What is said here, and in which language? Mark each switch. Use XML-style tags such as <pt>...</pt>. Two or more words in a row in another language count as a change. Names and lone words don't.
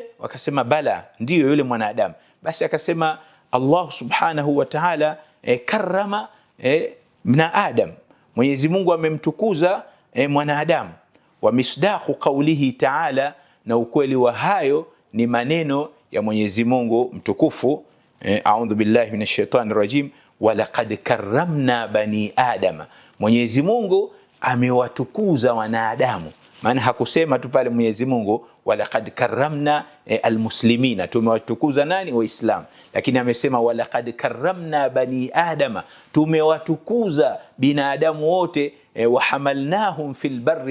<sw>Wakasema bala, ndiyo yule mwanadamu. Basi akasema Allah</sw> <ar>سبحانه وتعالى كرم منا آدم,</ar> <sw>Mwenyezi Mungu amemtukuza mwanadamu.</sw> <ar>ومصداق قوله تعالى,</ar> <sw>na ukweli wa hayo ni maneno ya Mwenyezi Mungu mtukufu,</sw> <ar>أعوذ بالله من الشيطان الرجيم ولقد كرمنا بني آدم,</ar> <sw>Mwenyezi Mungu amewatukuza wanadamu. Maana hakusema tu pale Mwenyezi Mungu</sw> <ar>ولقد كرمنا المسلمين,</ar> <sw>tumewatukuza nani? Waislamu. Lakini amesema</sw> <ar>ولقد كرمنا بني آدم,</ar> <sw>tumewatukuza binadamu wote,</sw> <ar>وحملناهم في البر</ar>